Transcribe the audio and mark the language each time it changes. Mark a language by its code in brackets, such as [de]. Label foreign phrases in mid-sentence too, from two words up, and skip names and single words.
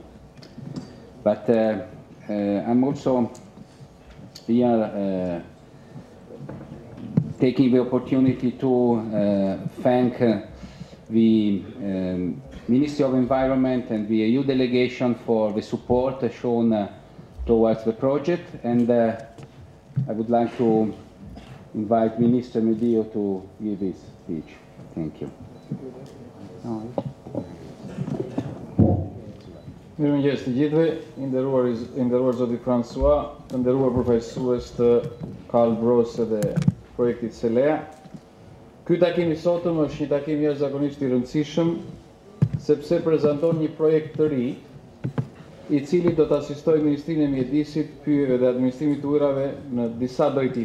[en] But I'm also here taking the opportunity to thank the Ministry of Environment and the EU delegation for the support shown towards the project, and I would like to invite Minister Medio to give his speech. Thank you. [sq] Mirëmëngjes të gjithëve, i nderuar zoti François, të nderuar përfaqësues të Kalbrosë dhe projektit SELEA. Ky takim i sotëm është një takim jashtëzakonisht i rëndësishëm, sepse prezanton një projekt të ri, i cili do të asistojë Ministrinë e Mjedisit, Pyjeve dhe Administrimit të Ujrave në disa drejtime.